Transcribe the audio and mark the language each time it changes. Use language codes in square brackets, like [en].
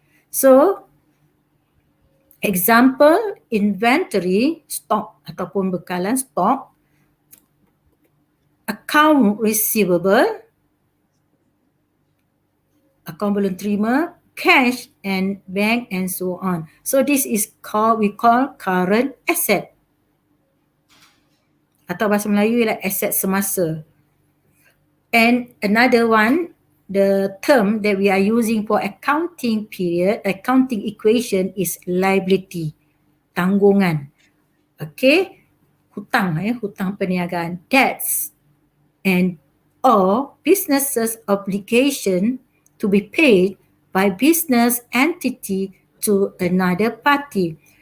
[en] So, example, inventory, stock ataupun bekalan stok, account receivable, account belum terima, cash and bank and so on. So this is we call current asset. [ms] Atau bahasa Melayu ialah aset semasa. [en] And another one, the term that we are using for accounting period, accounting equation is liability, tanggungan. Okay, hutang perniagaan, debts, and or businesses obligation to be paid by business entity to another party.